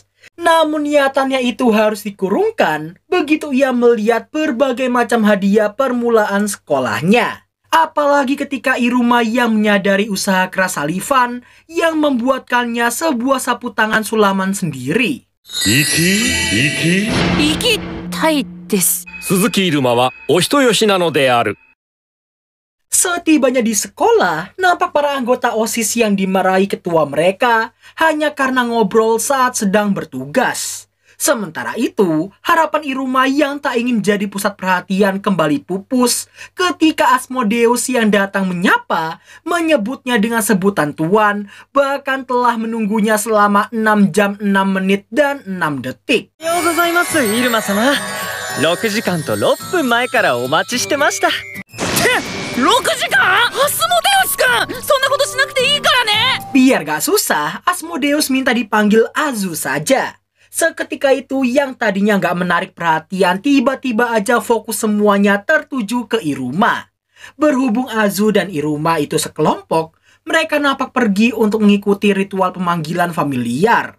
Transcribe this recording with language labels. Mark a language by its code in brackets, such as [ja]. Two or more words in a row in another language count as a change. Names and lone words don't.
[id] Namun niatannya itu harus dikurungkan begitu ia melihat berbagai macam hadiah permulaan sekolahnya. Apalagi ketika Iruma yang menyadari usaha keras Salifan yang membuatkannya sebuah sapu tangan sulaman sendiri. [ja] Iki? 行きたいです。鈴木入間はお人よしなのである。 [id] Setibanya di sekolah, nampak para anggota OSIS yang dimarahi ketua mereka hanya karena ngobrol saat sedang bertugas. Sementara itu, harapan Iruma yang tak ingin jadi pusat perhatian kembali pupus ketika Asmodeus yang datang menyapa, menyebutnya dengan sebutan tuan, bahkan telah menunggunya selama 6 jam 6 menit dan 6 detik. [ja] おはようございます、入間様。6時間と6分前からお待ちしてました。 6時間？アスモデウス君、そんなことしなくていいからね。 [id] Biar gak susah, Asmodeus minta dipanggil Azu saja. Seketika itu yang tadinya gak menarik perhatian tiba-tiba aja fokus semuanya tertuju ke Iruma. Berhubung Azu dan Iruma itu sekelompok, mereka nampak pergi untuk mengikuti ritual pemanggilan familiar.